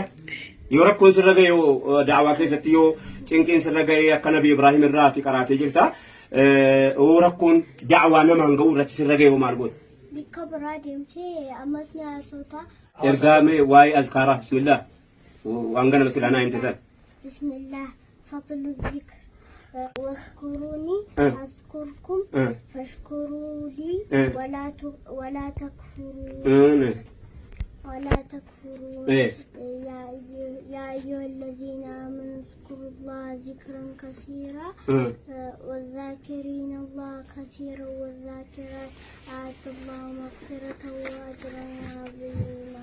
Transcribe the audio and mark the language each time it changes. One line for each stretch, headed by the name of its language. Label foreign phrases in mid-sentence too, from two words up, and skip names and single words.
Oromo: Yoo rakkoon sirra ga'e yoo daawwaa keessatti yoo cinqiin sirra ga'e akka Nabi Ibraahim irraati qaraatee jirta. Oo rakkoon daawwaa namaan ga'u irratti sirra ga'e maal goota? Bikka biraa deemtee ammas ni haasofta. Ergaa mee waa'ee azkaaraa bismillah waan gana basilaanaa himte san.
Arabic: بسم الله فضل الذكر واذكروني أذكركم فاشكروا لي ولا تكفرون يا أيها الذين آمنوا اذكروا الله ذكرا كثيرا والذاكرين الله كثيرا والذاكرات أعد الله مغفرة وأجرا عظيما.